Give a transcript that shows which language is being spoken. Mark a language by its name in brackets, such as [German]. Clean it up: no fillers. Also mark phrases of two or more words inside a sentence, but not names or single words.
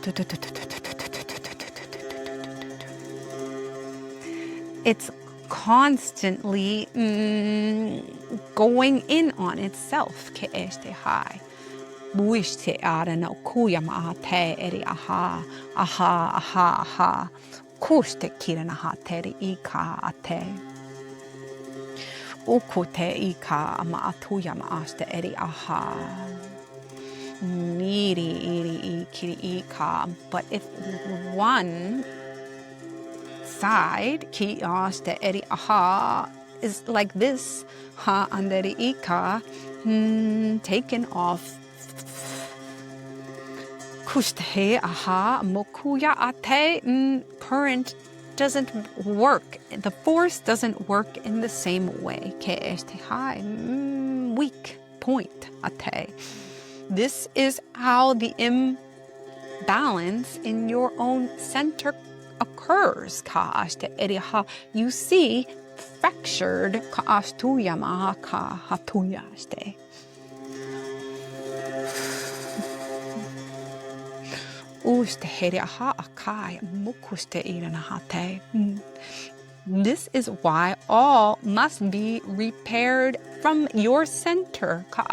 [English] It's constantly going in on itself. Ke'eshte hai. Buishte ara no kuya ma'ate eri aha. Aha, aha, aha. Kushte kira na hateri ika ate. Ukute ika ma'atuya ma'ashte eri aha. Miri iri ikiri ika. But if one side ki ashte eri aha is like this, ha anderi ika, taken off. Kushte aha mokuya ate. Current doesn't work. The force doesn't work in the same way. Ke'eshte hai. Weak point ate. This is how the imbalance in your own center occurs. Ka'ashte eri ha. You see fractured ka'ashtuya maha ka hatuya shte. This is why all must be repaired from your center.